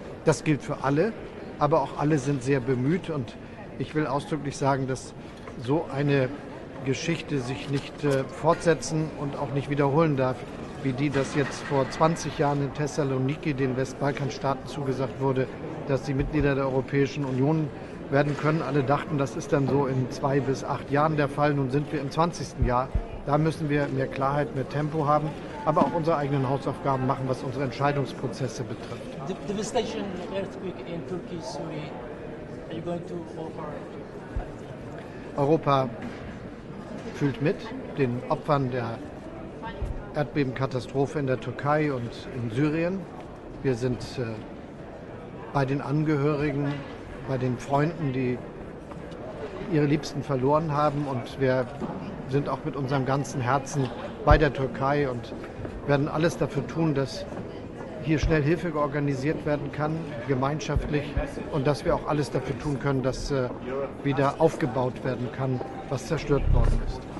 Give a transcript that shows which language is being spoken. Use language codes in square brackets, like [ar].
[de] Das gilt für alle, aber auch alle sind sehr bemüht. Und ich will ausdrücklich sagen, dass so eine Geschichte sich nicht fortsetzen und auch nicht wiederholen darf, wie die, dass jetzt vor 20 Jahren in Thessaloniki den Westbalkanstaaten zugesagt wurde, dass sie Mitglieder der Europäischen Union werden können. Alle dachten, das ist dann so in 2 bis 8 Jahren der Fall. Nun sind wir im 20. Jahr. Da müssen wir mehr Klarheit, mehr Tempo haben, aber auch unsere eigenen Hausaufgaben machen, was unsere Entscheidungsprozesse betrifft. [en] Devastation, earthquake in Turkey, Syria. Are you going to offer? [de] Europa fühlt mit den Opfern der Erdbebenkatastrophe in der Türkei und in Syrien. Wir sind bei den Angehörigen, bei den Freunden, die ihre Liebsten verloren haben, und wir sind auch mit unserem ganzen Herzen bei der Türkei und werden alles dafür tun, dass hier schnell Hilfe organisiert werden kann, gemeinschaftlich, und dass wir auch alles dafür tun können, dass wieder aufgebaut werden kann, was zerstört worden ist.